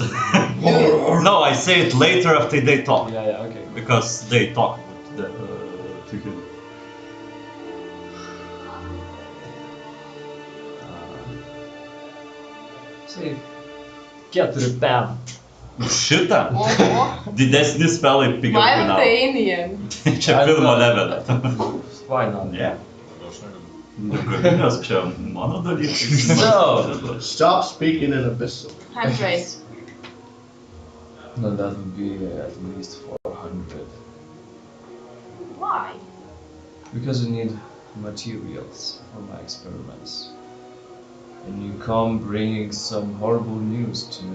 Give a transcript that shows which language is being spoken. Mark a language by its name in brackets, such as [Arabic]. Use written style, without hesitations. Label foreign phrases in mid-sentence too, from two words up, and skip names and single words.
[English] No, I say it later after they talk. Yeah, yeah, okay. Because they talk with to him. Say, get to the pen. [Lithuanian] Šitą Oho. didesni spelai pigiau kainavo. [English] Maltanian. [Lithuanian] Čia pirmo levelio. [English] Why not? [Lithuanian] Ne. Nes čia mano dalykas. [English] So, Stop speaking in abyssal. 100. no, that would be at least 400. Why? Because I need materials for my experiments. And you come bringing some horrible news to me.